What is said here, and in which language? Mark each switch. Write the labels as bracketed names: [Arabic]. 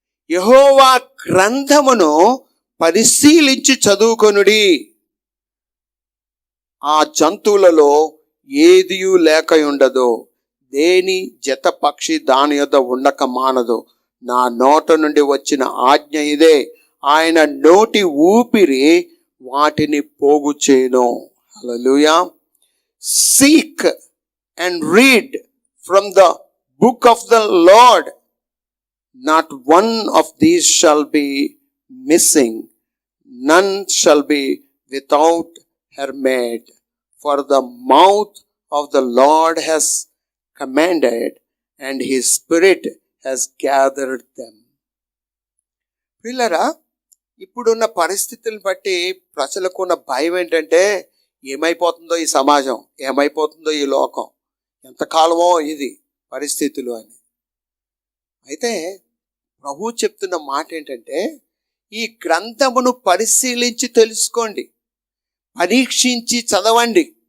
[Telugu] యెహోవా గ్రంథమును పరిశీలించి చదువుకొనుడి, ఆ జంతువులలో ఏదియు లేకయుండదు, దేని జత పక్షి దాని యొద్ద ఉండక మానదు. నా నోట నుండి వచ్చిన ఆజ్ఞ ఇదే, ఆయన నోటి ఊపిరి వాటిని పోగు చేయను. హల్లెలూయా. [English] Seek and read from the book of the Lord, not one of these shall be missing, none shall be without her maid, for the mouth of the Lord has commanded, and his spirit has gathered them. [Telugu] పిల్లరా, ఇప్పుడున్న పరిస్థితులను బట్టి ప్రజలకు ఉన్న భయం ఏంటంటే, ఏమైపోతుందో ఈ సమాజం, ఏమైపోతుందో ఈ లోకం, ఎంతకాలమో ఇది పరిస్థితులు అని. అయితే ప్రభు చెప్తున్న మాట ఏంటంటే, ఈ గ్రంథమును పరిశీలించి తెలుసుకోండి, పరీక్షించి చదవండి.